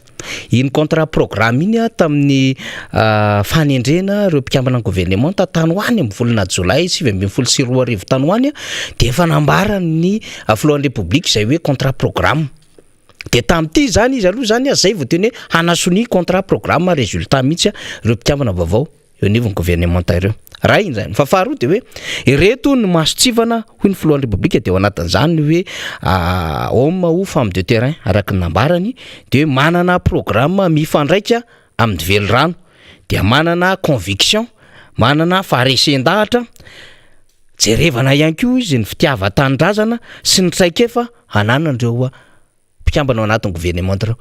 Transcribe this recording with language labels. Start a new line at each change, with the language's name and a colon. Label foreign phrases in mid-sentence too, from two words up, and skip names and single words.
Malagasy: Iny
French: contrat programme
Malagasy: iny tamin'ny fanendrena ireo mpikambana gouvernement tany ho any amin'ny volana Jolay 2022 tany ho any dia efa nambarany ny filohan'ny Repoblika izay hoe
French: contrat programme.
Malagasy: Dia tamin'ity zany izy aloha zany zay vao teny hoe hanasony
French: contrat programme résultat
Malagasy: mihitsy ireo mpikambana vaovao eo anivon'ny gouvernement ireo. Raha iny zany. Fa faharoa dia hoe ireto ny masotsivana hoy ny filohan'ny Repoblika dia ao anatin'izany hoe
French: homme ou femme de terrain
Malagasy: araka ny nambarany dia hoe manana programme mifandraika amin'ny velirano, dia manana conviction, manana faharesen-dahatra, jerevana ihany koa izy ny fitiavan-tanindrazana sy ny traikefa hananan'ireo mpikambana ao anatin'ny gouvernement ireo.